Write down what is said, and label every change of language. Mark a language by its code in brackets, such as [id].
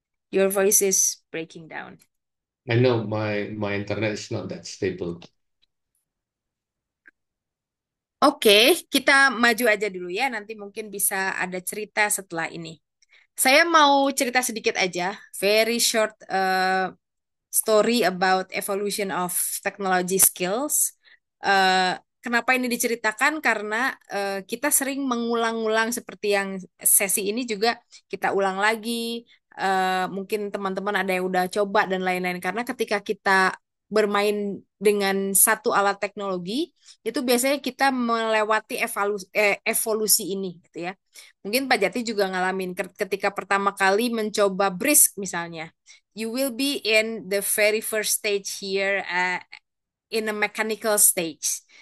[en] Your voice is breaking down. I know my internet is not that stable. [id] Oke, kita maju aja dulu ya. Nanti mungkin bisa ada cerita setelah ini. Saya mau cerita sedikit aja, [en] very short story about evolution of technology skills. [id] Eh, Kenapa ini diceritakan? Karena kita sering mengulang-ulang seperti yang sesi ini juga kita ulang lagi. Mungkin teman-teman ada yang udah coba dan lain-lain. Karena ketika kita bermain dengan satu alat teknologi, itu biasanya kita melewati evolusi ini, gitu ya. Mungkin Pak Jati juga ngalamin ketika pertama kali mencoba brisk misalnya. [en] You will be in the very first stage here, in a mechanical stage.